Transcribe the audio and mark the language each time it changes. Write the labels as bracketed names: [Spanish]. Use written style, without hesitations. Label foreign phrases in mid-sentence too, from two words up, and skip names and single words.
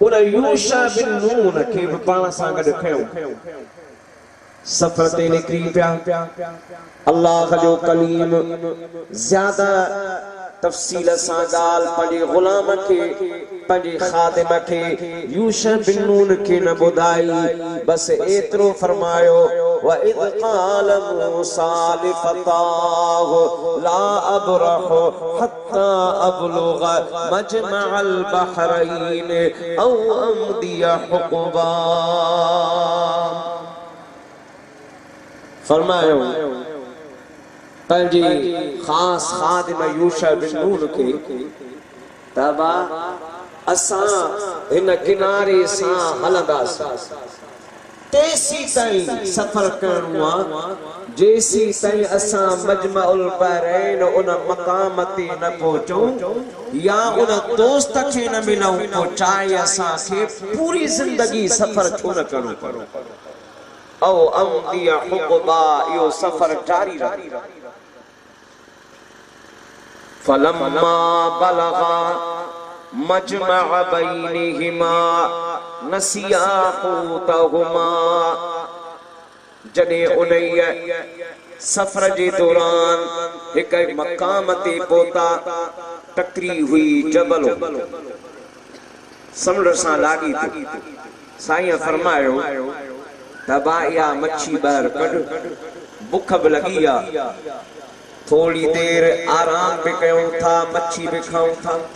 [Sindhi] उन यूशा बिन नून खे बि पाण सां गॾु खयो सफ़र ते निकिरी पिया अल्लाह जो कलीम ज़्यादा तफ़सील सां ॻाल्हि पंहिंजे ग़ुलाम खे पंहिंजे ख़ादिम खे यूशा बिन नून खे न ॿुधाई बसि एतिरो फरमायो [Arabic] وَإِذْ قَالَ مُوسَى لِفَتَاهُ لَا أَبْرَحُ حَتَّى أَبْلُغَ مَجْمَعَ الْبَحْرَيْنِ أَوْ أَمْضِيَ حُقُبًا [Sindhi] फरमायो पंहिंजी ख़ासि ख़ादिम यूशा बिन नून खे तबा असां हिन किनारे सां हलंदासीं तेसी ताईं सफ़र करणो आहे जेसी ताईं असां [Arabic] مجمع البحرين [Sindhi] उन मक़ाम ते न पहुचूं या उन दोस्त खे न मिलूं पोइ चाहे असांखे पूरी ज़िंदगी सफ़र छो न करणो [Arabic] أو أمضي حقبا [Sindhi] इहो सफ़र जारी रहे [Arabic] فلما بلغا مجمع بينهما نسيا حوتهما [Sindhi] जॾहिं उन्हीअ सफ़र जे दौरान हिक मक़ाम ते पहुता टकरी हुई जबल समुंड सां लाॻी थी साईं फरमायो तबा इहा मच्छी ॿाहिरि कढ बुख बि लॻी आहे थोड़ी देर आराम भी कयूं था मच्छी भी खाऊं था